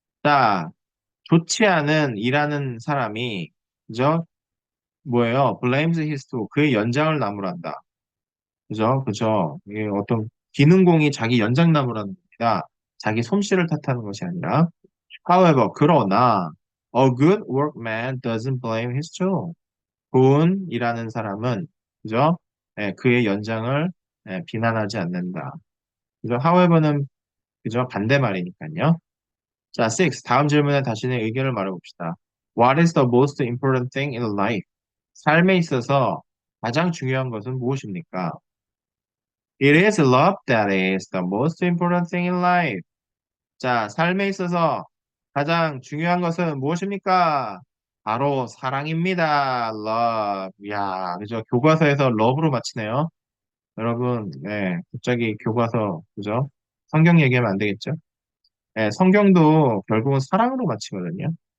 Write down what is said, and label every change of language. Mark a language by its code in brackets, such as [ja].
[ko] 자, 좋지 않은 일하는 사람이, 그죠? 뭐예요? [en] blames his tool. [ko] 그의 연장을 나무란다. 그죠? 그죠? 이게 어떤 기능공이 자기 연장 나무라는 겁니다. 자기 솜씨를 탓하는 것이 아니라. [en] However, [ko] 그러나, [en] a good workman doesn't blame his tool. [ko] 좋은 일하는 사람은, 그죠? 예, 그의 연장을 비난하지 않는다. 그죠? however는, 그죠? 반대말이니까요. 자, 6. 다음 질문에 자신의 의견을 말해봅시다. [en] What is the most important thing in life? [ko] 삶에 있어서 가장 중요한 것은 무엇입니까? [en] It is love that is the most important thing in life. [ko] 자, 삶에 있어서 가장 중요한 것은 무엇입니까? 바로 사랑입니다. love. 야, 그죠? 교과서에서 love로 마치네요. 여러분, 네, 갑자기 교과서, 그죠? 성경 얘기하면 안 되겠죠? 네, 성경도 결국은 사랑으로 마치거든요.